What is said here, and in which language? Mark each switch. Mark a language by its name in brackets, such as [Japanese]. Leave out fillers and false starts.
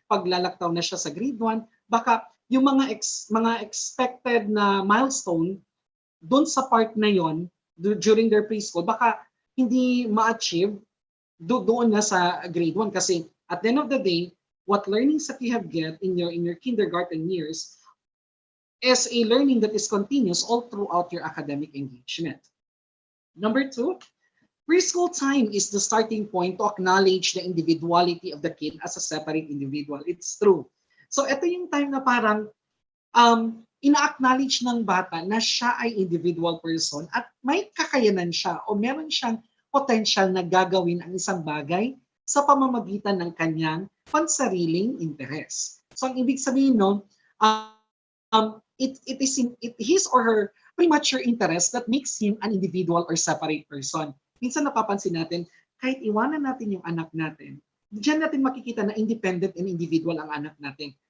[Filipino] Pag lalaktaw na siya sa grade 1, [English] baka yung mga expected na milestone doon sa part na yon during their preschool, baka hindi ma-achieve doon na sa grade 1 kasi at the end of the day, what learnings that you have get in your kindergarten years is a learning that is continuous all throughout your academic engagement. Number 2, preschool time is the starting point to acknowledge the individuality of the kid as a separate individual. It's true. [Filipino] So ito yung time na parang ina-acknowledge ng bata na siya ay individual person at may kakayanan siya o meron siyang potential na gagawin ang isang bagay sa pamamagitan ng kanyang pansariling interes. So ang ibig sabihin no, [English] it is his or her premature interest that makes him an individual or separate person. [Filipino] Minsan napapansin natin, kahit iwanan natin yung anak natin, diyan natin makikita na [English] independent and individual [Filipino] ang anak natin.